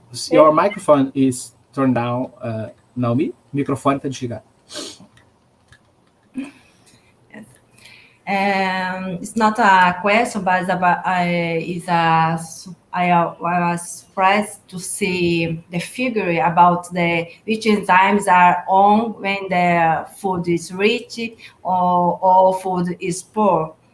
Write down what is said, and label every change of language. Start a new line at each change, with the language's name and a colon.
English: your microphone is turned down.
Portuguese: Naomi, microfone está desligado.
English: It's not a question, but it's a I was surprised to see the figure about which enzymes are on when the food is rich or food is poor.